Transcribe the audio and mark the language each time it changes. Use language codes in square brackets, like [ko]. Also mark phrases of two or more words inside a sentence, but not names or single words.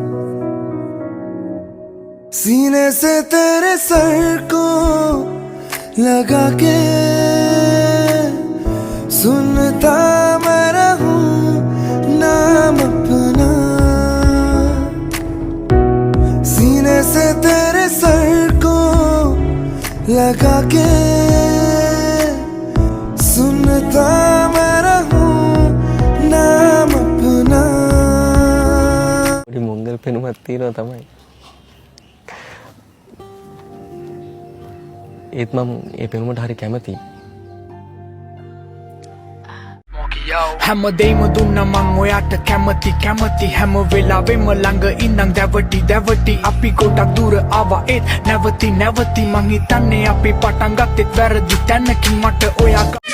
[hi] सीने से तेरे सर को लगा के सुनता मैं रहूं नाम अपना सीने से तेरे सर को लगा के सुनता मैं रहूं नाम अपना [si] මොංගල් පෙනුමක් තියෙනවා තමයි. ඒත් මම ඒ පෙනුමට හරි කැමතියි. හැමදේම දුන්න මං ඔයාට කැමති කැමති හැම වෙලාවෙම ළඟ ඉඳන් දැවටි දැවටි අපි ගොඩක් දුර ආවා ඒත් නැවති නැවති මං හිතන්නේ අපි පටන් ගත්තෙත් වැරදි තැනකින් මට ඔයා